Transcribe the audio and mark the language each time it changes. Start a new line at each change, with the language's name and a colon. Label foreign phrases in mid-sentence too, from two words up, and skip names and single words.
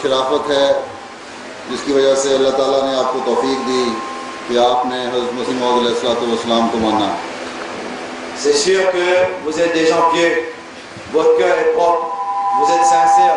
Urdu: شرافت ہے جس کی وجہ سے اللہ تعالیٰ نے آپ کو توفیق دی کہ آپ نے حضرت مسیح موعود علیہ السلام کو مانا.
French: C'est sûr que vous êtes des gens pieux, votre cœur est propre, vous êtes sincères.